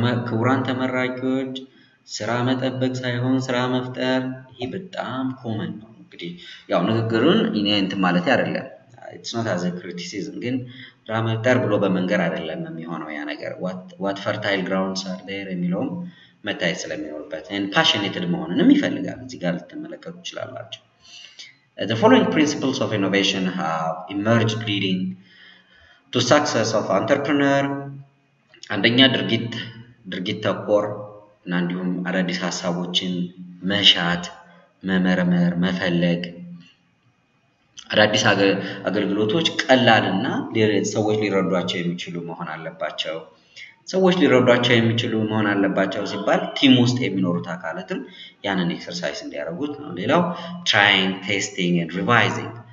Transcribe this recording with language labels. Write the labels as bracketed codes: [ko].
[am] ክቡራን ተመራቂዎች ስራ መጠበቅ ሳይሆን ስራ መፍጠር ይሄ በጣም ኮመን ነው እንግዲህ ያው ንግግሩን እኔ እንትን ማለት አይደለም [en] it's not as a criticism [am] ግን ስራ መፍጠር ብሎ በመንገር አይደለም የሚሆነው ያ ነገር [en] what fertile grounds are there [am] የሚለው መታየት ስለሚኖርበት [en] and passionate [am] መሆንንም ይፈልጋል። እዚህ ጋር ልትመለከቱ ትችላላችሁ። [en] The following principles of innovation have emerged leading to success of entrepreneur. [am] አንደኛ ድርጊት ተኮር እና እንዲሁም አዳዲስ ሀሳቦችን መሻት፣ መመርመር፣ መፈለግ አዳዲስ አገልግሎቶች ቀላልና ሰዎች ሊረዷቸው የሚችሉ መሆን አለባቸው። ሰዎች ሊረዷቸው የሚችሉ መሆን አለባቸው ሲባል ቲም ውስጥ የሚኖሩት አካላትም ያንን ኤክሰርሳይዝ እንዲያደርጉት ነው። ሌላው [en] trying, testing and revising